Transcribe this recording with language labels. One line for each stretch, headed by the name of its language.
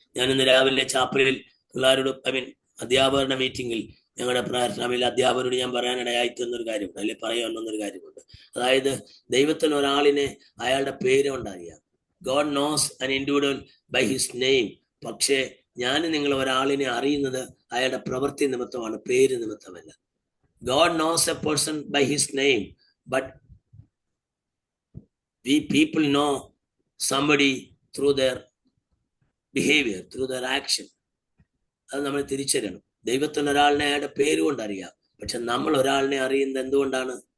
Malayalam: ഞാൻ ഇന്ന് രാവിലെ ചാപ്പലിൽ പിള്ളേരോട് അധ്യാപകരുടെ മീറ്റിംഗിൽ ഞങ്ങളുടെ പ്രാർത്ഥനയിൽ അധ്യാപകരോട് ഞാൻ പറയാനിടയായിട്ടെന്നൊരു കാര്യമുണ്ട്, അല്ലെങ്കിൽ പറയാമെന്നൊരു കാര്യമുണ്ട്. അതായത് ദൈവത്തിന് ഒരാളിനെ അയാളുടെ പേര് കൊണ്ടറിയാം.
English: God nose an individual by his name.
Malayalam: പക്ഷേ ഞാൻ നിങ്ങൾ ഒരാളിനെ അറിയുന്നത് അയാളുടെ പ്രവൃത്തി നിമിത്തമാണ്, പേര് നിമിത്തമല്ല.
English: God nose A person by his name, but we people know somebody through their behavior, through their action.
Malayalam: അത് നമ്മൾ തിരിച്ചറിയണം. ദൈവത്തിന് ഒരാളിനെ അയാളുടെ പേര് കൊണ്ട് അറിയാം, പക്ഷെ നമ്മൾ ഒരാളിനെ അറിയുന്നത് എന്തുകൊണ്ടാണ്?